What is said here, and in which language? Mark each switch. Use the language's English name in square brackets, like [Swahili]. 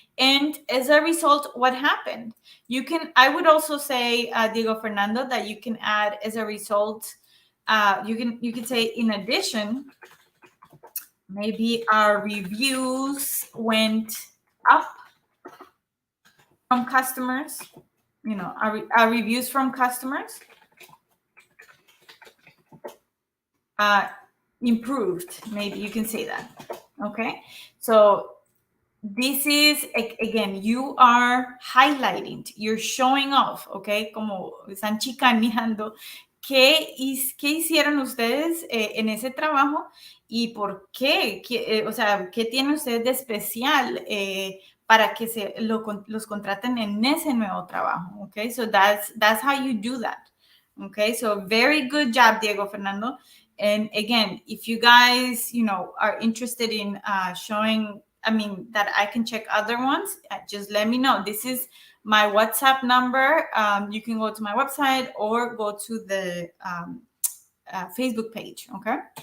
[English] And as a result, what happened? I would also say, Diego Fernando, that you can add as a result, you can say, in addition, maybe our reviews went up from customers, our reviews from customers improved. Maybe you can say that. Okay, so this is, again, you are highlighting, you're showing off, okay, [Spanish] como están chicaneando qué hicieron ustedes en ese trabajo y por qué, o sea, qué tienen ustedes de especial para que los contraten en ese nuevo trabajo. [English] Okay, so that's how you do that. Okay, so very good job, Diego Fernando. And again, if you guys, are interested in showing, that I can check other ones, just let me know. This is my WhatsApp number. You can go to my website or go to the Facebook page, okay?